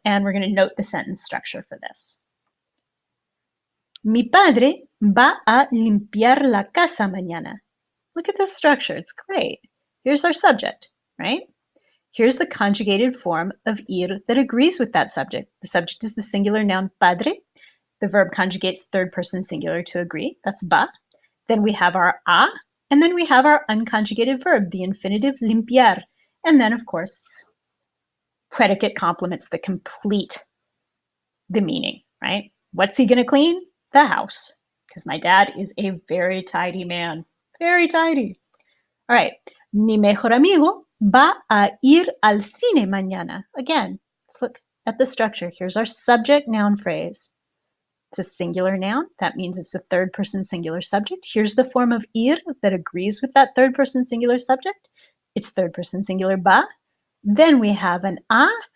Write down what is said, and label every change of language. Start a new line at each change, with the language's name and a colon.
English: And we're going to note the sentence structure for this.
Spanish: Mi padre va a limpiar la casa mañana.
English: Look at this structure. It's great. Here's our subject, right? Here's the conjugated form of ir that agrees with that subject. The subject is the singular noun padre. The verb conjugates third person singular to agree. That's va. Then we have our a, and then we have our unconjugated verb, the infinitive limpiar. And then, of course, predicate complements that complete the meaning, right? What's he going to clean? The house, because my dad is a very tidy man. Very tidy. All right.
Spanish: Mi mejor amigo va a ir al cine mañana.
English: Again, let's look at the structure. Here's our subject noun phrase. It's a singular noun. That means it's a third person singular subject. Here's the form of ir that agrees with that third person singular subject. It's third person singular va. Then we have an a.